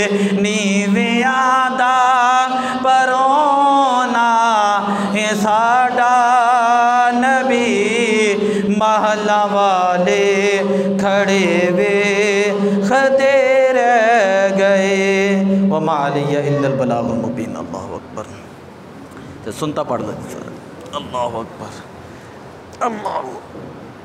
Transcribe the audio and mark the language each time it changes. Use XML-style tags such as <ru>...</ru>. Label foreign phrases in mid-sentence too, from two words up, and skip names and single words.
<pa>نیویاں دا پرونا اے ساڈا نبی، محلہ والے کھڑے وے خدے رہ گئے۔</pa> <ar>وما علی الا البلاغ المبین۔ اللہ اکبر،</ar> <ur>تو سنتا پڑھ دو،</ur> <ar>اللہ اکبر، اللہ</ar>